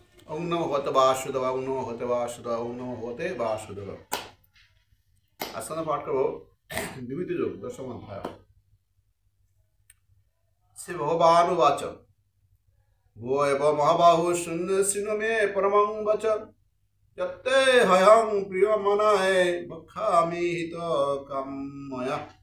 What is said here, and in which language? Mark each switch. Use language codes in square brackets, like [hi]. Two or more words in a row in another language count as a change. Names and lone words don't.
[sa] ওং নমো ভগবতে বাসুদেব, ওং নমো ভগবতে বাসুদেব, ওং নমো ভগবতে বাসুদেব। [bn] আজকে আমরা পাঠ করবো বিভূতি যোগ দশম অধ্যায়। [sa] শ্রী ভগবান উবাচ ভো এব মহাবাহু শূন্য শৃণু মে পরমং বচন যত্তে হয়ং প্রিয় মনায় বক্ষামি হিত কাময়া।